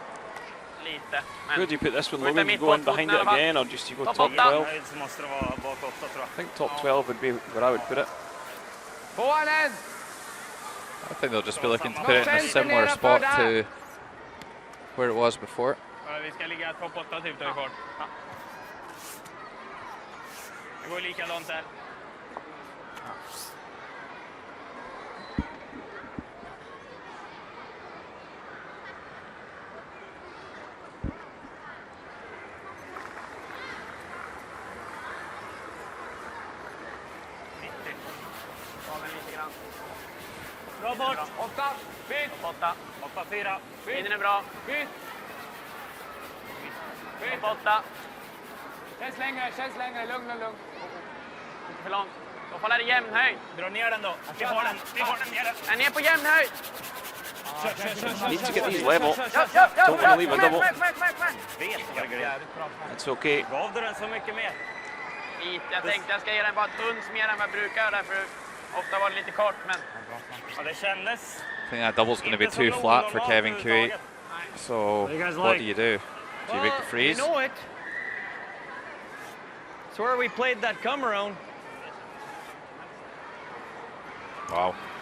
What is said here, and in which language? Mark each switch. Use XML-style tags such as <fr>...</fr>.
<en>Where do you put this one, Logan? You go in behind it again, or just you go top 12? I think top 12 would be where I would put it. I think they'll just be looking to put it in a similar spot to where it was before.</en> <sv>Vi ska ligga topp 8 typ där kvar. Det går likadant där. Bra bort! 8. Byt. 8. 8-4. Byt. Linjen är bra. Byt. Byt. 8. Känns längre. Lugn. Inte för långt. Då faller det jämn höjd. Dra ner den då. Vi har den nere. Den är ner på jämn höjd.</sv> <en>Need to get these level. Don't want to leave a double. It's okay.</en> <sv>Gav du den så mycket mer? Lite. Jag tänkte jag ska ge den bara ett uns mer än vad jag brukar göra. För ofta var det lite kort, men... Ja, det kändes.</sv> <en>I think that double's going to be too flat for Kevin CAN-SWE. So what do you do? Do you make the freeze? You know it. It's where we played that come around. Wow.</en>